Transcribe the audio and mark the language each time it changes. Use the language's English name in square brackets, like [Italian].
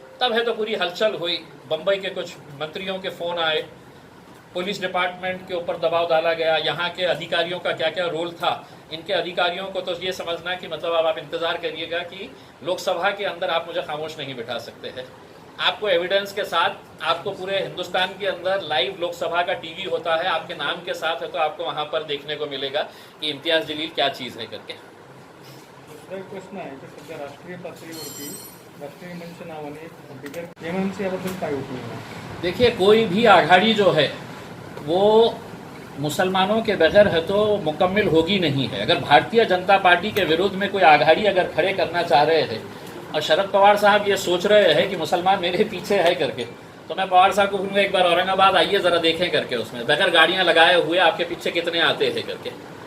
[Hindi] तब है तो पूरी हलचल हुई, बम्बई के कुछ मंत्रियों के फोन आए, पुलिस डिपार्टमेंट के ऊपर दबाव डाला गया, यहाँ के अधिकारियों का क्या क्या रोल था, इनके अधिकारियों को तो ये समझना कि मतलब अब आप इंतजार करिएगा कि लोकसभा के अंदर आप मुझे खामोश नहीं बिठा सकते हैं। आपको एविडेंस के साथ, आपको पूरे हिंदुस्तान के अंदर लाइव लोकसभा का टीवी होता है, आपके नाम के साथ है तो आपको वहां पर देखने को मिलेगा कि इम्तियाज जलील क्या चीज़ है करके। [Marathi] दुसरा एक प्रश्न आहे की सध्या राष्ट्रीय पातळीवरती राष्ट्रीय मंच नावाने बिगर एमएमसी याबद्दल काय उपयोग आहे? [Hindi] देखिए, कोई भी आघाड़ी जो है वो मुसलमानों के बगैर है तो मुकम्मल होगी नहीं है। अगर भारतीय जनता पार्टी के विरुद्ध में कोई आघाड़ी अगर खड़े करना चाह रहे हैं और शरद पवार साहब ये सोच रहे हैं कि मुसलमान मेरे पीछे है करके, तो मैं पवार साहब को बोलूँगा एक बार औरंगाबाद आइए ज़रा देखें करके, उसमें बगैर गाड़ियाँ लगाए हुए आपके पीछे कितने आते हैं करके।